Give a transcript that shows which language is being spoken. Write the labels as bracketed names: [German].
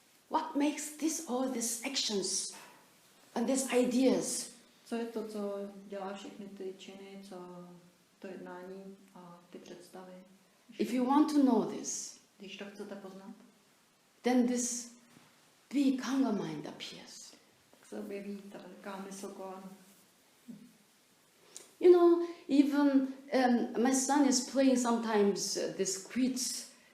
[English] What makes all these actions and these ideas? [Czech] Co je to, co dělá všechny ty činy, co to jednání a ty představy? [English] If you want to know this, [Czech] když to chcete poznat, [English] then this big hunger mind appears. [Czech] Tak se objeví ta velká mysl Kwan. [English] You know, even my son is playing sometimes this quiz.